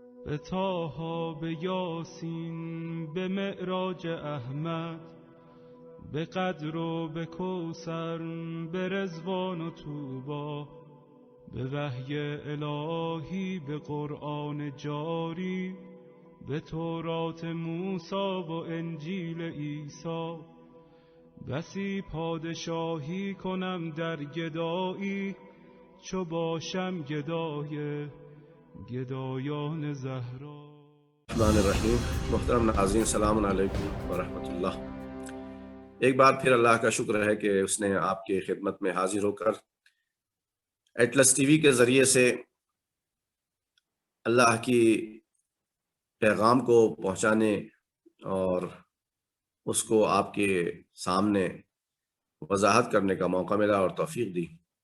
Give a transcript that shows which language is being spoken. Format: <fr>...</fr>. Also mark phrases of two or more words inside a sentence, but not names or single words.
<fa>به طه، به یاسین، به معراج احمد، به قدر و به کوثر، به رضوان و طوبی، به وحی الهی، به قرآن جاری، به تورات موسی و انجیل عیسی. بسی پادشاهی کنم در گدایی، چو باشم گدای گدایان زهرا.</fa> <ar>الرحمن الرحیم.</ar> <ur>محترم ناظرین،</ur> <ar>السلام علیکم ورحمۃ اللہ۔</ar> <ur>ایک بار پھر اللہ کا شکر ہے کہ اس نے آپ کی خدمت میں حاضر ہو کر ایٹلس ٹی وی کے ذریعے سے اللہ کی پیغام کو پہنچانے اور اس کو آپ کے سامنے وضاحت کرنے کا موقع ملا اور توفیق دی۔</ur>